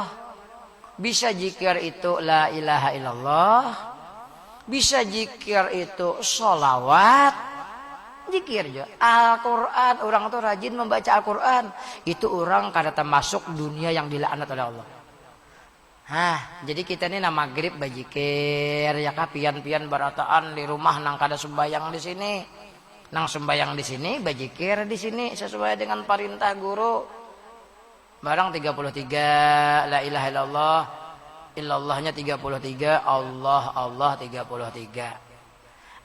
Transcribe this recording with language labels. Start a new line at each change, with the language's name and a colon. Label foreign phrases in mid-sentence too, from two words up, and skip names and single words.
Indonesian: Bisa zikir itu
Arabic: لا إله إلا الله.
Indonesian: Bisa zikir itu sholawat. Zikir juga. Al-Quran, orang tuh rajin membaca Al-Quran. Itu orang kada termasuk dunia yang dilaknat oleh Allah.
Banjar: Jadi kita ini nama maghrib bajikir, ya kah pian-pian barataan di rumah nang kada sembayang di sini. Nang sembayang di sini, bajikir di sini sesuai dengan perintah guru.
Arabic: Barang 33, لا إله إلا الله.
Indonesian: Illallahnya 33, Allah 33.